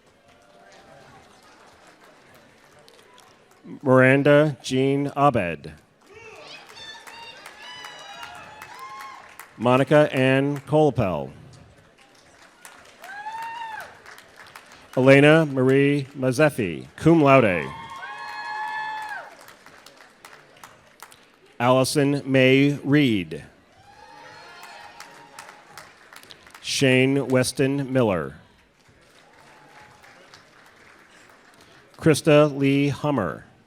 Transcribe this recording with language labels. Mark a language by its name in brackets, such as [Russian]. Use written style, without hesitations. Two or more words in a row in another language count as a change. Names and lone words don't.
[English] Miranda Jean Abed. Monica Ann Colapel. Elena Marie Mazeffi, [Latin] cum laude. [English] Allison May Reed. Shane Weston Miller. Krista Lee Hummer.